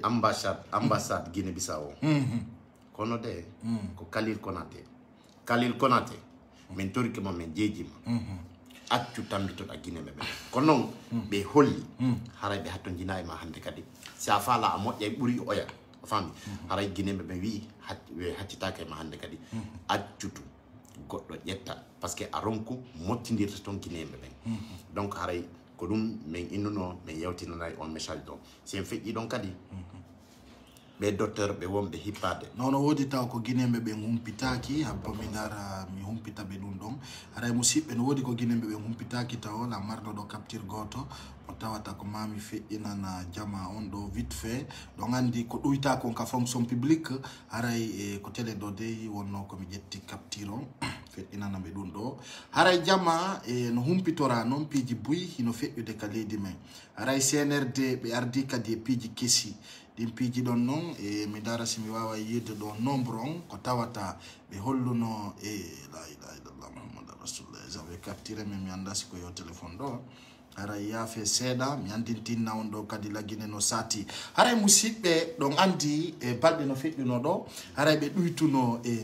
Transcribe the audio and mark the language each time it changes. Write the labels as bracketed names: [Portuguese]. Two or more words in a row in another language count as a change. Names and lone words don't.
[Fula] ambassade Guinée Bissau kono de ko Khalil Konaté min torikima min jeejima accu tambitoɗa Guinée ɓe kono noon ɓe holli haray ɓe hatto jina e ma hande kadi si a faala a moƴƴa e ɓuuri oya a faami haray Guinée ɓe wi haccitake e ma hande kadi accutu goɗɗo ƴetta [French] par ce que [Fula] a ronku mottidirta toon Guinée ɓe donc haray ko ɗum min innuno min yewtinanayi on message ɗon si en feƴƴi ɗon kadi ɓe docteur ɓe wonɓe hippade non no woodi taw ko guinéɓe ɓe humpitaki habba mi gara mi humpita ɓe ɗum ɗon haray musidɓe no woodi ko guinéɓe ɓe humpitaki taw la marɗo ɗo capture goto o tawata ko mami feƴƴinana jama on ɗo [French] vite fait [Fula] ɗon andi ko ɗoyta kon ka [French] fonction publique [Fula] haray ko télé ɗo dey wonno komi ƴetti capture on feƴƴinana ɓe ɗum ɗo haray jama no humpitora noon piiji buyi hino feƴƴude ka leydi men haray CNRD ɓe ardi kadi e piiji kesi ɗin piiji ɗon noon mi dara si mi wawa yidde ɗo nombre on ko tawata ɓe holluno [Arabic] لا إله إلا الله محمد رسول الله [Fula] jaɓe capture men mi anda siko yo téléphone ɗo haray yaafe seeɗa mi andintinna on ɗo kadi laggine no sati haray musidɓe ɗon andi e balɗe no feƴƴuno ɗo haray ɓe ɗuytuno